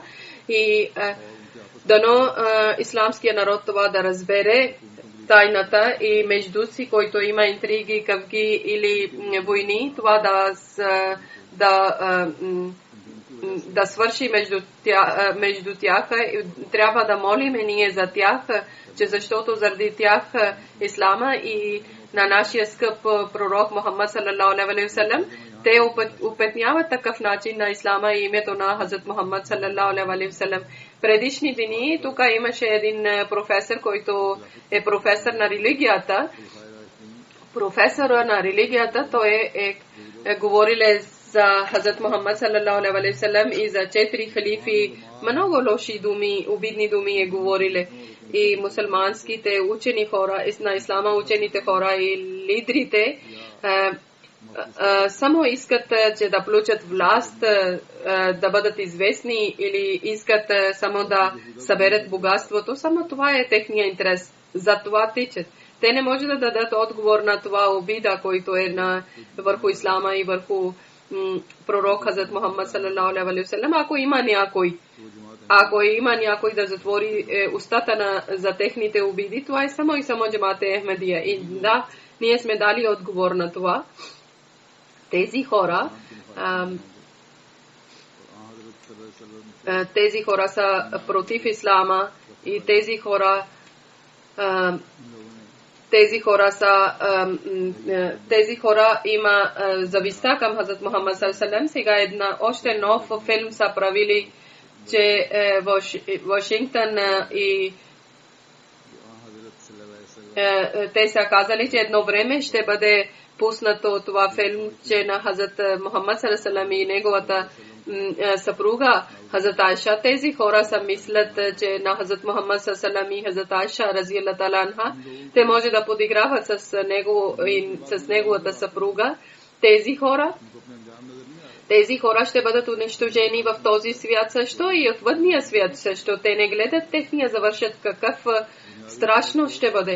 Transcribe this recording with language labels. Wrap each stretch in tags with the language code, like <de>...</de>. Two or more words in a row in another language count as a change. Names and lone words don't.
<bg>И дано исламския народ това да разбере тайната и между си, който има интриги, къвги или войни, това да свърши между тях. Трябва да молим ние за тях, че защото заради тях Ислама и на нашия скъп пророк Мухаммад</bg> <ar>صلى الله عليه وسلم,</ar> <bg>те опетняват такъв начин на Ислама и името на Хазрат Мухаммад</bg> <ar>صلى الله عليه وسلم.</ar> <bg>Предишни дни тук имаше един професор, който е професор на религията. Професора на религията, той е говорил за Хазрат Мухаммад</bg> <ar>صلى الله عليه وسلم</ar> <bg>и за 4 халифи. Много лоши думи, обидни думи е говорили. И мусулманските учени хора, на ислама учените хора и лидерите само искат, че да получат власт, да бъдат известни или искат само да съберат богатството. Само това е техния интерес. За това тичат. Те не може да дадат отговор на това обида, който е върху ислама и върху пророк Хазрат Мухаммад</bg> <ar>صلى الله عليه وسلم.</ar> <bg>Ако има някой да затвори устата за техните обиди, това е само и само джамат Ахмадия. И да, ние сме дали отговор на това. Тези хора са против ислама и тези хора има зависта към Хазрат Мухаммад</bg> <ar>صلى الله عليه وسلم.</ar> <bg>Сега още нов филм са правили, че Вашингтон и те са казали, че едно време ще бъде пуснато това филм, че на Хазрат Мухаммад</bg> <ar>صلى الله عليه وسلم</ar> <bg>и неговата съпруга Хазрат Айша. Тези хора са мислят, че на Хазрат Мухаммад</bg> <ar>صلى الله عليه وسلم</ar> <bg>и Хазрат Айша</bg> <ar>رضي الله تعالى عنها,</ar> <bg>те може да подиграват с него и с неговата съпруга. Тези хора ще бъдат унищожени в този свят също и от въдния свят също. Те не гледат техния завършат какъв страшно ще бъде.</bg>